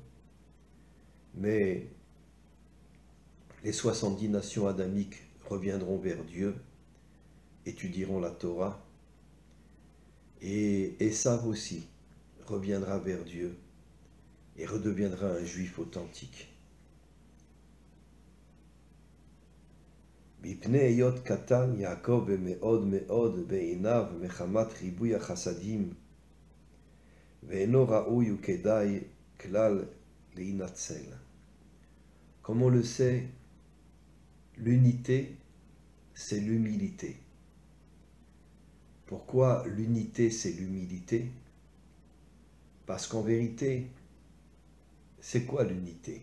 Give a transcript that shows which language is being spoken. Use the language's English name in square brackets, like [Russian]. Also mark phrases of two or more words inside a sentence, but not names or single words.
[French] Mais les 70 nations adamiques reviendront vers Dieu, étudieront la Torah, et Esav aussi reviendra vers Dieu et redeviendra un juif authentique. [Hebrew] מפני היות קטן יעקב מאוד מאוד בעיניו מחמת ריבוי החסדים, ואינו ראוי וכדאי כלל להינצל. [French] Comme on le sait, l'unité, c'est l'humilité. Pourquoi l'unité, c'est l'humilité? Parce qu'en vérité, c'est quoi l'unité?